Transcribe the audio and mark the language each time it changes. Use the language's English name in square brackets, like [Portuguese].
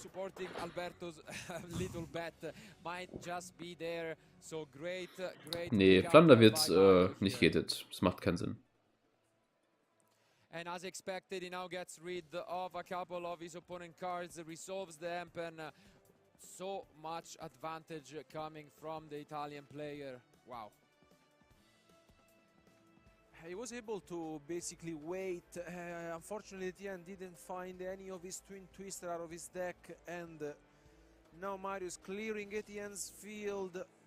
[English] Supporting Alberto's little bet might just be there. So great. [German] Nee, Flander wird nicht gated. Das macht keinen Sinn. [English] And as expected, he now gets rid of a couple of his opponent cards, resolves the amp, and so much advantage coming from the Italian player. Wow. He was able to basically wait. Unfortunately, Etienne didn't find any of his Twin Twister out of his deck, and now Mario is clearing Etienne's field.